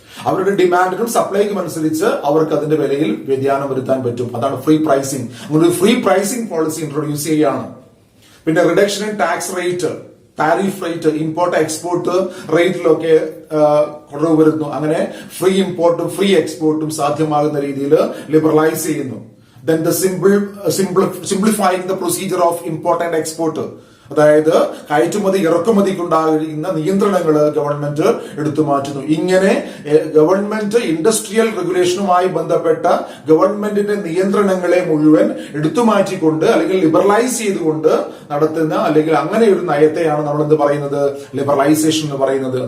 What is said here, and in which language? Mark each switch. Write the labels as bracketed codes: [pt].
[ml] അവരുടെ ഡിമാൻഡിനും സപ്ലൈക്കും അനുസരിച്ച് അവർക്ക് അതിന്റെ വിലയിൽ വ്യതിയാനം വരുത്താൻ പറ്റും. അതാണ് ഫ്രീ പ്രൈസിംഗ്. അങ്ങനെ ഫ്രീ പ്രൈസിംഗ് പോളിസി ഇൻട്രൊഡ്യൂസ് ചെയ്യുകയാണ്. പിന്നെ [en] reduction in tax rate, [ml] tariff rate, import export റേറ്റിലൊക്കെ കുറവ് വരുന്നു. അങ്ങനെ ഫ്രീ ഇമ്പോർട്ടും ഫ്രീ എക്സ്പോർട്ടും സാധ്യമാകുന്ന രീതിയിൽ ലിബറലൈസ് ചെയ്യുന്നു. [en] Then the simplifying the procedure of import and export. [ml] അതായത് കയറ്റുമതി ഇറക്കുമതിക്കുണ്ടാകുന്ന നിയന്ത്രണങ്ങൾ ഗവൺമെന്റ് എടുത്തു മാറ്റുന്നു. ഇങ്ങനെ ഗവൺമെന്റ് ഇൻഡസ്ട്രിയൽ റെഗുലേഷനുമായി ബന്ധപ്പെട്ട ഗവൺമെന്റിന്റെ നിയന്ത്രണങ്ങളെ മുഴുവൻ എടുത്തു മാറ്റിക്കൊണ്ട് അല്ലെങ്കിൽ ലിബറലൈസ് ചെയ്തുകൊണ്ട് നടത്തുന്ന അല്ലെങ്കിൽ അങ്ങനെ ഒരു നയത്തെയാണ് നമ്മൾ എന്ത് പറയുന്നത്, ലിബറലൈസേഷൻ എന്ന് പറയുന്നത്.